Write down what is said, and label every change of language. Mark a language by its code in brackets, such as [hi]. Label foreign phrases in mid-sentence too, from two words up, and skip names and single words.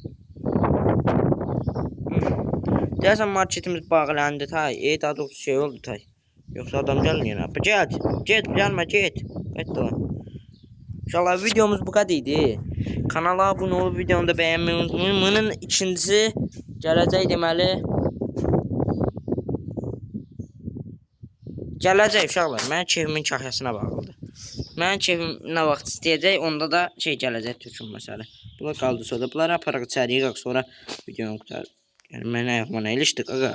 [az] Deyəsən marketimiz bağlandı tay. Daha doğrusu şey oldu tay. [tr] Yoksa adam gelmiyor. Get gelme get. İnşallah videomuz bu kadar idi. Kanala abone olup videomu da beğenmeyi unutmayın. [az] Bunun ikincisi gələcək deməli. Gələcək uşaqlar. Mənim kefimin kahyasına bağlıdır. Mənim kefim nə vaxt istəyəcək, onda da şey gələcək Türkün məsələ. Bunlar qaldı sonra. Bunları aparaq içəriyə qalq sonra videonu qutar. Yəni mən ayaqma nə ilişdik ağa.